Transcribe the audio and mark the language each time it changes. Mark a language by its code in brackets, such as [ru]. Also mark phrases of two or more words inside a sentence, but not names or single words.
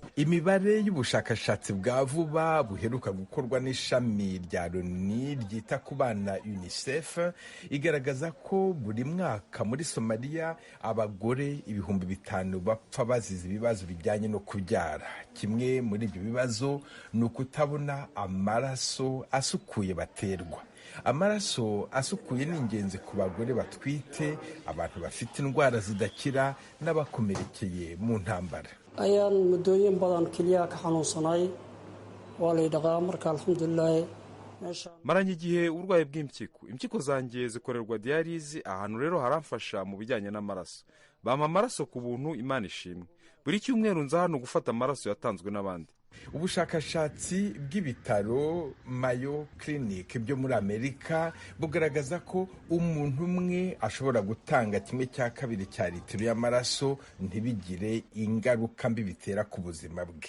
[rw] Imibare y'ubushakashatsi bwa vuba buheruka gukorwa n'ishami rya Loni ryita ku bana UNICEF igaragaza ko buri mwaka muri Somalia abagore 5,000 bapfa bazize ibibazo bijyanye no kubyara. Kimwe muri ibyo bibazo ni ukutabona amaraso asukuye baterwa. Amaraso asukuye ni ingenzi ku bagore batwite, abantu bafite indwara zidakira n'abakomerekeye mu ntambara. [so] ayaan muddooyin badan keliya ka xanuunsanay waa la yidhaqaa marka alxamdulilahi. [rw] maranye igihe uburwayi impyiko zanjye zikorerwa dialyse, ahantu rero haramfasha mu bijyanye n'amaraso. Bampa amaraso ku buntu, Imana ishimwe. Buri cyumweru nza hano gufata amaraso yatanzwe n'abandi. Ubushakashatsi bw'ibitaro Mayo Clinic byo muri Amerika bugaragaza ko umuntu umwe ashobora gutanga 1/2 cya litiro y'amaraso ntibigire ingaruka mbi bitera ku buzima bwe.